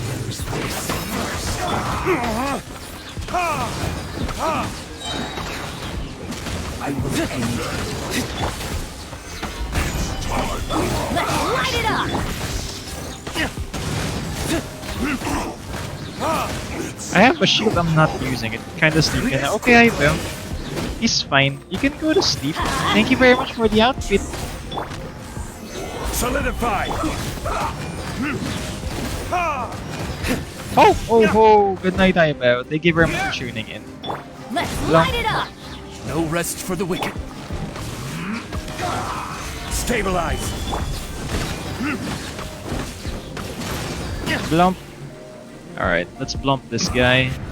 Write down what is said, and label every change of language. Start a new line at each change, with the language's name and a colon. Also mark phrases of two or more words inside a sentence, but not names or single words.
English: Light it up. I have a shield, I'm not using it. Kinda sneaky now. Okay, I will. He's fine. You can go to sleep. Thank you very much for the outfit. Solidify! Oh, ho, ho! Good night, Ibo. Thank you very much for tuning in. Let's light it up. No rest for the wicked. Stabilize! Blump. Alright, let's blump this guy.